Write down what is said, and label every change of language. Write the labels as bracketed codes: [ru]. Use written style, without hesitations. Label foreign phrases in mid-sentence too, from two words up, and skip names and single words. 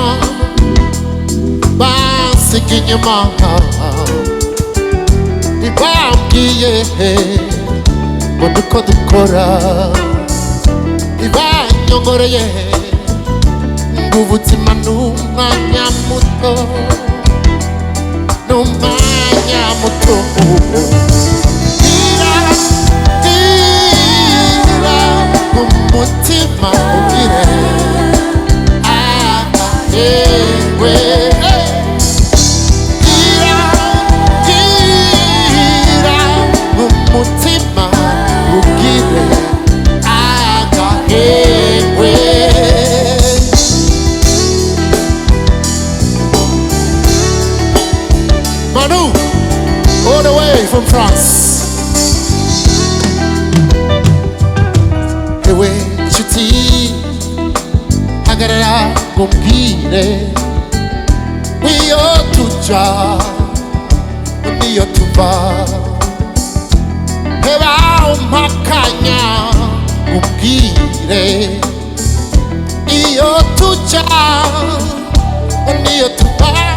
[rn] ntibambwiye ngo niko dukora ntibanyongoreye ngo ubuzima n'umwanya muto umutima ugire agahengwe gira umutima ugire agahengwe Manu [en] all the way from France [rn] ewe nshuti hagarara ngumbwire wiyo tuja niyo tuva heba umpakanya ngumbwire iyo tuja niyo tuva